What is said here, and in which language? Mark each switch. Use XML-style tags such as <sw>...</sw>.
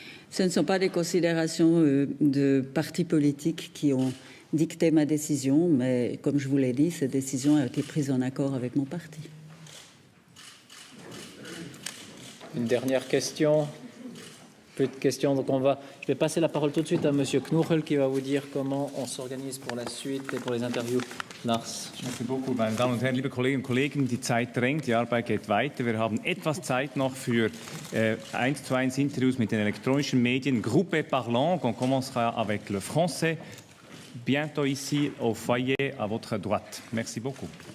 <fr>Ce ne sont pas des considérations de partis politiques qui ont dicté ma décision, mais comme je vous l'ai dit, cette décision a été prise en accord avec mon parti. Une dernière question. Plus de questions, donc je vais passer la parole tout de suite à Monsieur Knuchel qui va vous dire comment on s'organise pour la suite et pour les interviews. Lars. Merci beaucoup,</fr> <de>meine Damen und Herren, liebe Kolleginnen und Kollegen. Die Zeit drängt, die Arbeit geht weiter. Wir haben etwas Zeit noch für 1:1 Interviews mit den elektronischen Medien.</de> <fr>Groupe Parlant, on commencera avec le français. Bientôt ici au foyer à votre droite. Merci beaucoup.</fr>